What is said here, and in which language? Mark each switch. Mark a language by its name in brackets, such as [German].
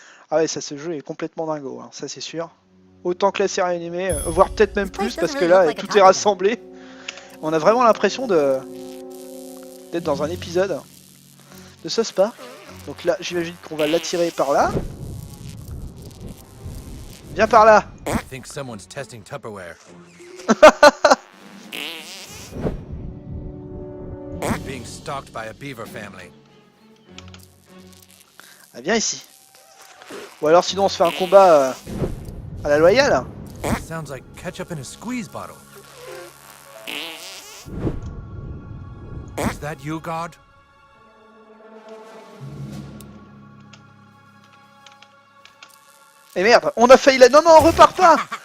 [French] Ah ouais, ça, ce jeu est complètement dingo, hein, ça c'est sûr. Autant que la série animée, voire peut-être même plus, parce que là, tout est rassemblé. On a vraiment l'impression d'être dans un épisode de South Park. Donc là, j'imagine qu'on va l'attirer par là. Viens par là. [English] I think someone's testing Tupperware. Being stalked by a beaver family. [French] Ah, viens ici. Ou alors sinon on se fait un combat à la loyale. [English] Sounds like ketchup in a squeeze bottle. Is that you, God? [French] Et merde, on a failli la... Non, non, on repart pas.